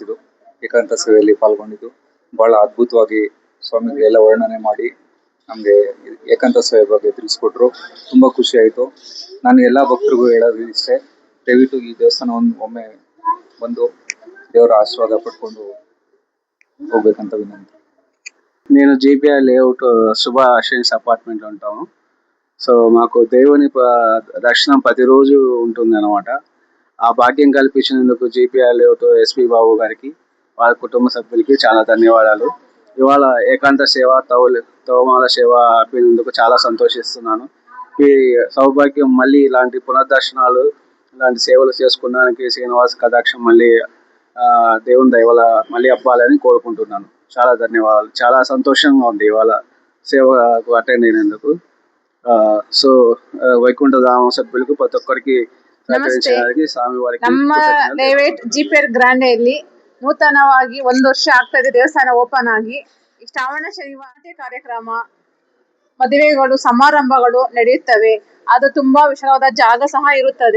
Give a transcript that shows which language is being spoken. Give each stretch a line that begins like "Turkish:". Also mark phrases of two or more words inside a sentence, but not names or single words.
Kannada: ಇದು ಏಕಾಂತ ಸೇವೆಯಲ್ಲಿ ಪಾಲ್ಗೊಂಡಿದ್ದು ಬಹಳ ಅದ್ಭುತವಾಗಿ ಸ್ವಾಮಿಗಳೆಲ್ಲ ವರ್ಣನೆ ಮಾಡಿ ನಮಗೆ ಏಕಾಂತ ಸೇವೆ ಬಗ್ಗೆ ತಿಳಿಸ್ಕೊಟ್ರು. ತುಂಬಾ ಖುಷಿ ಆಯಿತು. ನಾನು ಎಲ್ಲ ಭಕ್ತರಿಗೂ ಹೇಳೋದು ಇಷ್ಟೇ, ದಯವಿಟ್ಟು ಈ ದೇವಸ್ಥಾನವನ್ನು ಒಮ್ಮೆ ಬಂದು ದೇವರ ಆಶೀರ್ವಾದ ಪಡ್ಕೊಂಡು ಹೋಗ್ಬೇಕಂತ వినంతి.
Telugu: నేను GPR లేఅవుట్ శుభ అషన్స్ అపార్ట్మెంట్లో ఉంటాము. సో మాకు దేవుని దర్శనం ప్రతిరోజు ఉంటుంది అనమాట. ఆ భాగ్యం కల్పించినందుకు GPR లేఅవుట్ SP బాబు గారికి, వాళ్ళ కుటుంబ సభ్యులకి చాలా ధన్యవాదాలు. ఇవాళ ఏకాంత సేవ తవమాల సేవ ఆపినందుకు చాలా సంతోషిస్తున్నాను. ఈ సౌభాగ్యం మళ్ళీ ఇలాంటి పునర్దర్శనాలు, ఇలాంటి సేవలు చేసుకోవడానికి శ్రీనివాస్ కటాక్షం మళ్ళీ దేవుని దయ వల్ల మళ్ళీ అవ్వాలని కోరుకుంటున్నాను. చాలా ధన్యవాదాలు. చాలా సంతోషంగా ఉంది ఇవాళ సేవకు అటెండ్ అయినందుకు. సో వైకుంఠ ధామ సభ్యులకు ప్రతి ఒక్కరికి
Kannada: ನಮಸ್ತೆ. ನಮ್ಮ ಲೇಔಟ್ GPR ಗ್ರಾಂಡೆಯಲ್ಲಿ ನೂತನವಾಗಿ 1 ವರ್ಷ ಆಗ್ತದೆ ದೇವಸ್ಥಾನ ಓಪನ್ ಆಗಿ. ಶ್ರಾವಣ ಶನಿವಾರ ಕಾರ್ಯಕ್ರಮ, ಮದುವೆಗಳು, ಸಮಾರಂಭಗಳು ನಡೆಯುತ್ತವೆ. ಅದು ತುಂಬಾ ವಿಶಾಲವಾದ ಜಾಗ ಸಹ ಇರುತ್ತದೆ.